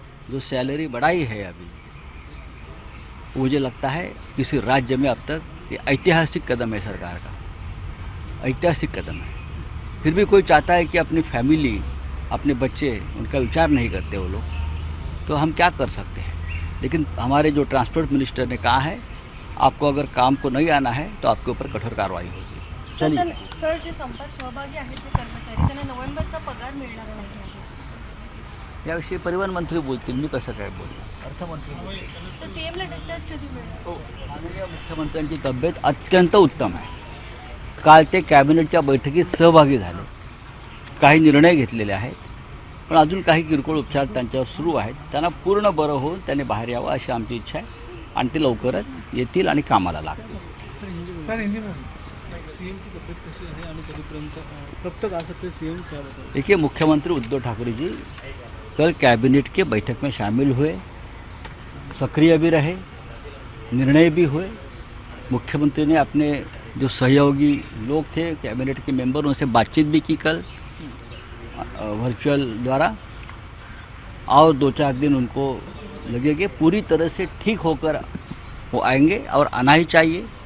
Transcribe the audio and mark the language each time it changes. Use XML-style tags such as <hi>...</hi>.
<hi>जो सैलरी बढ़ाई है अभी, मुझे लगता है किसी राज्य में अब तक ये ऐतिहासिक कदम है सरकार का, ऐतिहासिक कदम है। फिर भी कोई चाहता है कि अपनी फैमिली, अपने बच्चे, उनका विचार नहीं करते वो लोग, तो हम क्या कर सकते हैं। लेकिन हमारे जो ट्रांसपोर्ट मिनिस्टर ने कहा है आपको अगर काम को नहीं आना है तो आपके ऊपर कठोर कार्रवाई होगी। चलिए</hi> <mr>सर, जे संपात सहभागी आहेत ते कर्मचारी त्यांना नोव्हेंबरचा पगार मिळणार नाही याविषयी परिवहन मंत्री बोलतील, मी कसं काय बोलणार, अर्थमंत्री बोलतील। तर सीएमला डिस्चार्ज कधी मिळणार? हो, माननीय मुख्यमंत्र्यांची तब्येत अत्यंत उत्तम आहे। काल ते कॅबिनेटच्या बैठकीत सहभागी झाले, काही निर्णय घेतलेले आहेत, पण अजून काही किरकोळ उपचार त्यांच्यावर सुरू आहेत। त्यांना पूर्ण बरं होऊन त्यांनी बाहेर यावं अशी आमची इच्छा आहे आणि ते लवकरच येतील आणि कामाला लागतील।</mr> <hi>देखिए मुख्यमंत्री उद्धव ठाकरे जी कल कैबिनेट के बैठक में शामिल हुए, सक्रिय भी रहे, निर्णय भी हुए। मुख्यमंत्री ने अपने जो सहयोगी लोग थे कैबिनेट के मेंबर, उनसे बातचीत भी की कल वर्चुअल द्वारा, और 2-4 दिन उनको लगेंगे पूरी तरह से ठीक होकर वो आएंगे और आना ही चाहिए।</hi>